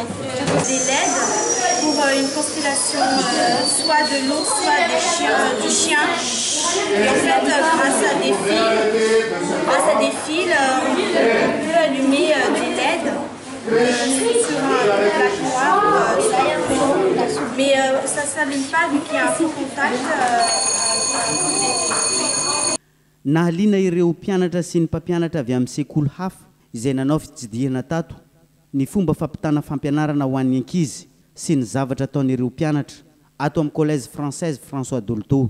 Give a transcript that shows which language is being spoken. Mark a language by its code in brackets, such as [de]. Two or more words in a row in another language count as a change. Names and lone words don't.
[fr] Des LED pour une constellation soit de l'ours, soit du chien. Et en fait, grâce à des fils, on peut allumer des LED sur un plaque noire. Mais ça ne s'allume pas vu qu'il y a un faux contact. [mg] Nahaliana ireo mpianatra sy ny mpampianatra avy amin'ny sekoly hafa izay nanao fitsidihana tato ny fomba fampitana fampianarana ho an'ny ankizy sy ny zavatra ataon'ireo mpianatra ato amin'ny collège française François Dolto.